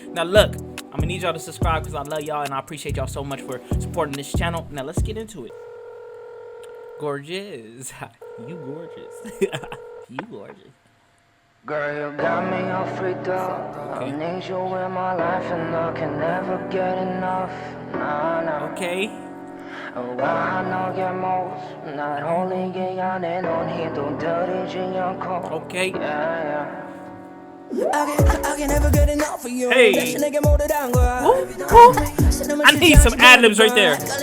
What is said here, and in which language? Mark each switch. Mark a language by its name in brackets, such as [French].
[English] Now look, I'm gonna need y'all to subscribe because I love y'all and I appreciate y'all so much for supporting this channel. Now let's get into it. Gorgeous. You gorgeous. You gorgeous. Girl, you got me all freaked up. I need you in my life and I can never get enough. Nah, nah. Okay. [Korean] 와 너의 모습 날 홀리게 하네 넌 힘도 들이지 않고. [English] Okay. Yeah. I can never get enough of you. Hey. I need some ad-libs right there.